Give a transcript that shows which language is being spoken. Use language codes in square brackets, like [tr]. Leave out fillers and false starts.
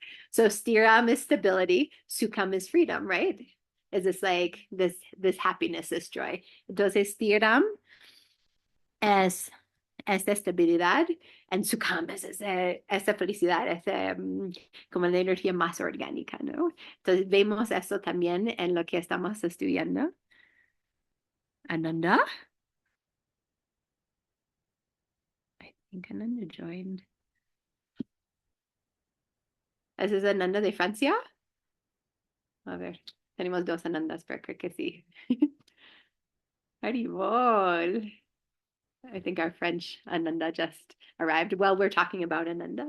[en] So stiram is stability, sukham is freedom, right? Is this like this happiness, this joy? [es] Entonces stiram es estabilidad, and sukham es esa felicidad, esa como la energía más orgánica, ¿no? Entonces vemos eso también en lo que estamos estudiando. Ananda? [en] I think Ananda joined. [es] ¿Ese es Ananda de Francia? A ver, tenemos dos Anandas, pero creo que sí. [sa] Haribol. [en] I think our French Ananda just arrived. Well, we're talking about Ananda.